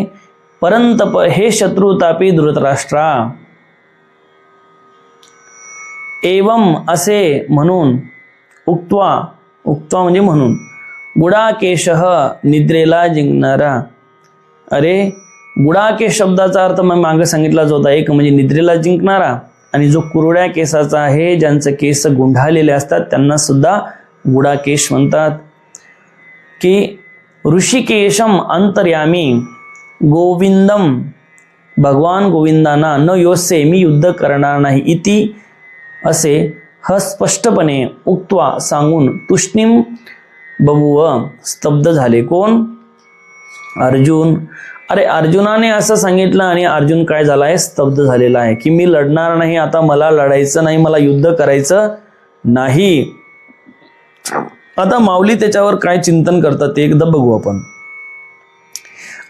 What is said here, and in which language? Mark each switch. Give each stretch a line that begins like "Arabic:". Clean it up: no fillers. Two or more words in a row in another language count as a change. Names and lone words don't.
Marathi: परंतप हे शत्रुतापी धृतराष्ट्रा, एवं असे म्हणून, उक्त्वा, उक्त्वा म्हणजे म्हणून, गुडाकेशः निद्रेला जिंकणारा। अरे, गुडाकेश शब्दाचा अर्थ मग मागे सांगितलाच होता, एक म्हणजे निद्रेला जिंकणारा, आणि जो कुरड्या केसाचा आहे, ज्यांचे केस गुंढालेले असतात त्यांना सुद्धा गुडाकेश म्हणतात। की ऋषिकेशम अंतर्यामी गोविंदम, भगवान गोविंदांना न योसे, मी युद्ध करणार नाही, इति असे स्पष्टपणे उक्त्वा सांगून
Sanskrit: तूष्णीम बभूव,
Marathi: स्तब्ध झाले। कोण? अर्जुन। अरे, अर्जुनाने असं सांगितलं आणि अर्जुन काय झालाय? स्तब्ध झालेला आहे की मी लढणार नाही, आता मला लढायचं नाही, मला युद्ध करायचं नाही। आता माऊली त्याच्यावर काय चिंतन करतात ते एकदा बघू आपण।